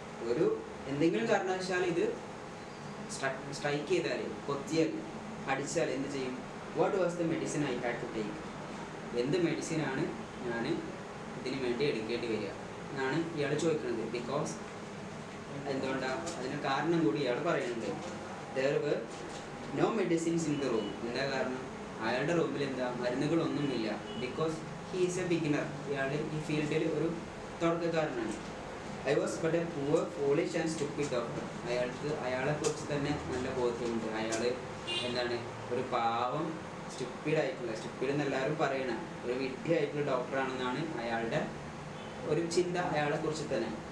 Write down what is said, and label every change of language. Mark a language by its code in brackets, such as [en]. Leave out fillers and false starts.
[ml] ഒരു എന്തെങ്കിലും കാരണവശാൽ ഇത് സ്ട്രൈക്ക് ചെയ്താൽ, കൊത്തിയാൽ, അടിച്ചാൽ എന്ത് ചെയ്യും? [en] What was the medicine I had to take. [ml] എന്ത് മെഡിസിനാണ് ഞാൻ ഇതിന് വേണ്ടി എടുക്കേണ്ടി വരിക എന്നാണ് ഇയാൾ ചോദിക്കുന്നത്. ബിക്കോസ് എന്തുകൊണ്ടാണ്, അതിന് കാരണം കൂടി ഇയാൾ പറയുന്നുണ്ട്. [en] there were no medicines in the room. [ml] എന്താ കാരണം, അയാളുടെ റൂമിൽ എന്താ, മരുന്നുകളൊന്നുമില്ല. [en] Because he is a beginner. [ml] ഇയാൾ ഈ ഫീൽഡിൽ ഒരു തുടക്കക്കാരനാണ്. [en] I was but a poor, foolish and stupid doctor. [ml] അയാളെക്കുറിച്ച് തന്നെ നല്ല ബോധ്യമുണ്ട്. അയാൾ എന്താണ്, ഒരു പാവം, സ്റ്റുപ്പിഡ് എന്നെല്ലാവരും പറയണ ഒരു വിഡ്ഢിയായിട്ടുള്ള ഡോക്ടറാണെന്നാണ് അയാളുടെ ഒരു ചിന്ത അയാളെക്കുറിച്ച് തന്നെ.